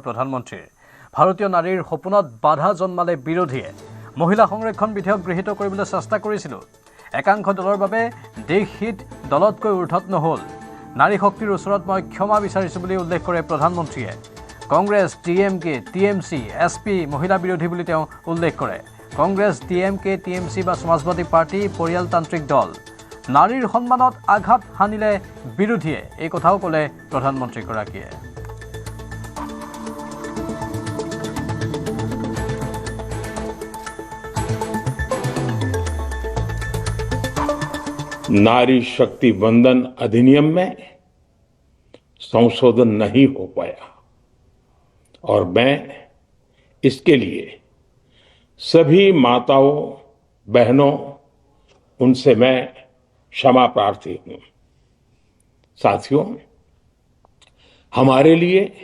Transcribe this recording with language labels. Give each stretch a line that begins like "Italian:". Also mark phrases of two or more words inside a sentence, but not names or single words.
Assamese: প্ৰধানমন্ত্ৰীৰ ভাৰতীয় নাৰীৰ সপোনত বাধা জন্মালে বিৰোধীয়ে মহিলা সংৰক্ষণ বিধেয়ক গৃহীত কৰিবলৈ চেষ্টা কৰিছিল একাংশ দলৰ বাবে দেশহিত দলতকৈ ঊৰ্ধত নহল নাৰী শক্তিৰ ওচৰত মই ক্ষমা বিচাৰিছো বুলি উল্লেখ কৰে প্ৰধানমন্ত্ৰীয়ে কংগ্ৰেছ ডিএমকে টিএমসি এছপি মহিলা বিৰোধী বুলি তেওঁ উল্লেখ কৰে কংগ্ৰেছ ডিএমকে টিএমসি বা সমাজবাদী পাৰ্টি পৰিয়ালতান্ত্ৰিক দল নাৰীৰ সন্মানত আঘাত হানিলে বিৰোধীয়ে এই কথাও ক'লে প্ৰধানমন্ত্ৰীগৰাকীয়ে
Hindi: नारी शक्ति वंदन अधिनियम में संशोधन नहीं हो पाया और मैं इसके लिए सभी माताओं बहनों उनसे मैं क्षमा प्रार्थी हूं साथियों हमारे लिए